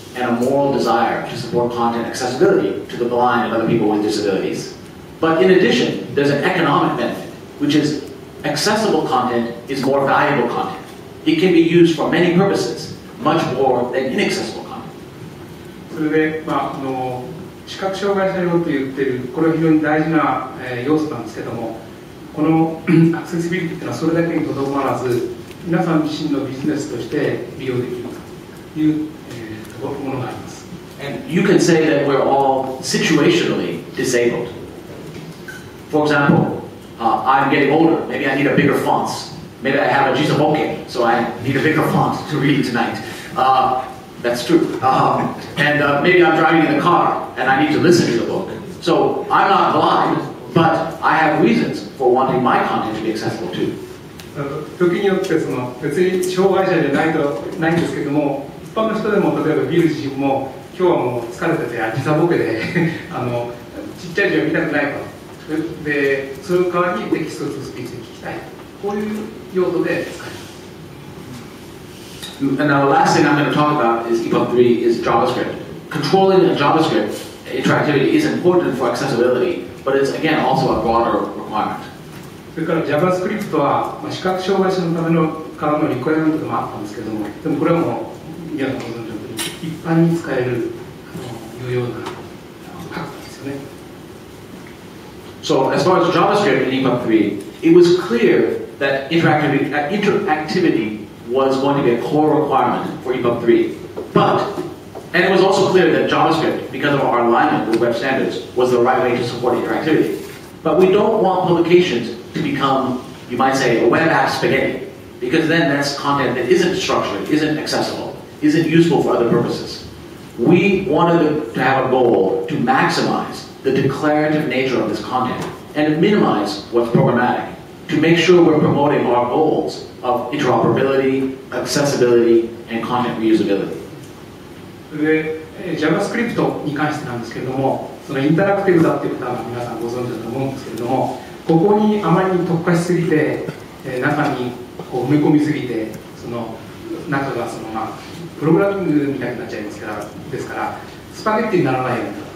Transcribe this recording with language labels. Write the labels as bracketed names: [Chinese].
[English] and a moral desire to support content accessibility to the blind and other people with disabilities. But in addition, there's an economic benefit, which is accessible content is more valuable content. It can be used for many purposes, much more than inaccessible content. [Japanese] それで、視覚障害者用と言っている、これは非常に大事な、要素なんですけども、このアクセシビリティというのはそれだけにとどまらず、皆さん自身のビジネスとして利用できるという、ものがあります。 [English] And you can say that we're all situationally disabled. For example, I'm getting older. Maybe I need a bigger fonts. Maybe I have a jisaboke, so I need a bigger font to read tonight. That's true. And maybe I'm driving in the car and I need to listen to the book. So I'm not blind, but I have reasons for wanting my content to be accessible too. [Japanese] 時によって別に障害者じゃないんですけども、一般の人でも例えばビル自身も今日はもう疲れてて時差ボケでちっちゃい字を見たくないと。で、その代わりにテキストとスピーチで聞きたい。こういう用途で使います。 [English] And now the last thing I'm going to talk about is EPUB 3 is JavaScript. Controlling JavaScript interactivity is important for accessibility, but it's again also a broader requirement. [Japanese] それから JavaScript は、視覚障害者のためのからのリクエアメントでもあったんですけども、でもこれはもう皆さんご存知のように一般に使える有用なファクターですよね。 [English] So as far as JavaScript in EPUB 3, it was clear that interactivity was going to be a core requirement for EPUB 3. And it was also clear that JavaScript, because of our alignment with web standards, was the right way to support interactivity. But we don't want publications to become, you might say, a web app spaghetti, because then that's content that isn't structured, isn't accessible, isn't useful for other purposes. We wanted to have a goal to maximize the declarative nature of this content and to minimize what's programmatic, to make sure we're promoting our goals of interoperability, accessibility, and content reusability. [Japanese] で、JavaScript に関してなんですけれども、そのインタラクティブだっていうことは皆さんご存知だと思うんですけれども、ここにあまりに特化しすぎて、中にこう埋め込みすぎて、その中がプログラミングみたいになっちゃいますから、ですからスパゲッティにならないように。